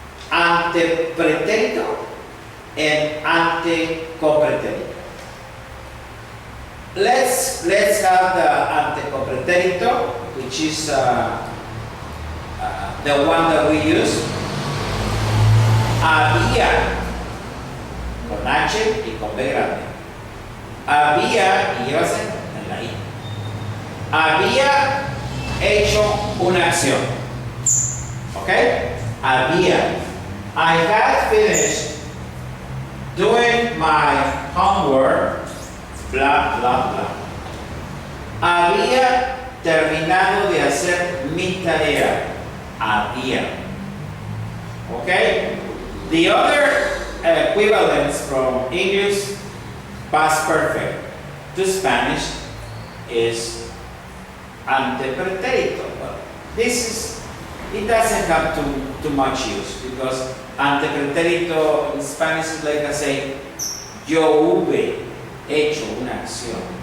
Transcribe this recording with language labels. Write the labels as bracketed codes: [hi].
[en] Antepretérito and antecopretérito. Let's have the antecopretérito, which is the one that we use. [es] Había, con H y con B grande. Había, y llevas en la I. Había hecho una acción. ¿Ok? Había. [en] I had finished doing my homework, bla, bla, bla. [es] Había terminado de hacer mi tarea. Había. Okay? [en] The other equivalence from English past perfect to Spanish is antepretérito. Well, it doesn't have too much use because antepretérito in Spanish is like I say, [es] yo hube hecho una acción.